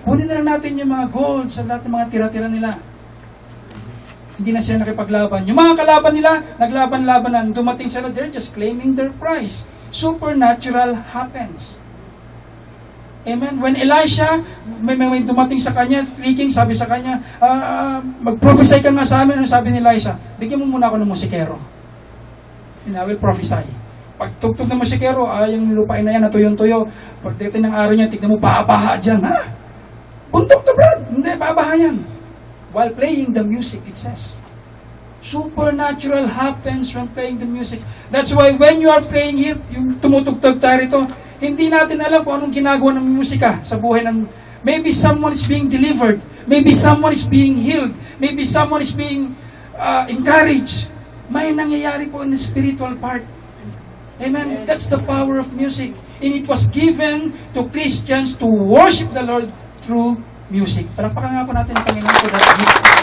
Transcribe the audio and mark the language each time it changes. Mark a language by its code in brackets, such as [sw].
[tl] Kunin na lang natin yung mga gold sa lahat ng mga tira-tira nila. Hindi na sila nakipaglaban. Yung mga kalaban nila, naglaban-labanan. Dumating sila, [en] they're just claiming their prize. Supernatural happens. Amen? [tl] When Elisha, may dumating sa kanya, speaking, sabi sa kanya, mag-prophesy ka nga sa amin. Ano sabi ni Elisha? Bigyan mo muna ako ng musikero. [en] And I will prophesy. [tl] Pag tugtog ng musikero, yung lupain na yan, natuyo-tuyo. Pagdating ng araw niya, tignan mo, babaha dyan. Ha? Bundok to, Brad. Hindi, babaha yan. [en] While playing the music, it says. Supernatural happens when playing the music. That's why when you are playing here, [tl] yung tumutugtog tayo rito, hindi natin alam kung anong ginagawa ng musika sa buhay ng... [en] Maybe someone is being delivered. Maybe someone is being healed. Maybe someone is being encouraged. [tl] May nangyayari po [en] in the spiritual part. Amen? That's the power of music. And it was given to Christians to worship the Lord through music. [tl] Palakpakan nga po natin ang Panginoon [en] for that gift.